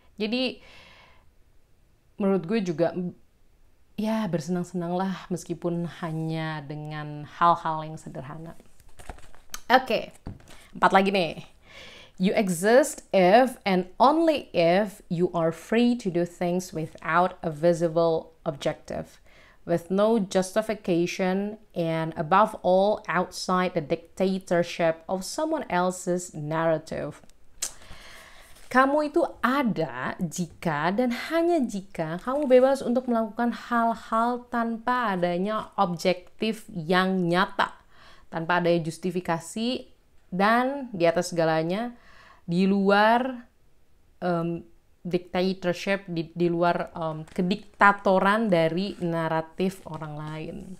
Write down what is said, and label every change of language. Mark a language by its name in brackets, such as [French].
[Indonesian] Jadi menurut gue juga ya bersenang-senanglah meskipun hanya dengan hal-hal yang sederhana. Oke, 4 lagi nih. [English] You exist if and only if you are free to do things without a visible objective, with no justification, and above all outside the dictatorship of someone else's narrative. [Indonesian] Kamu itu ada jika dan hanya jika kamu bebas untuk melakukan hal-hal tanpa adanya objektif yang nyata, tanpa adanya justifikasi, dan di atas segalanya di luar dictatorship, di luar kediktatoran dari naratif orang lain.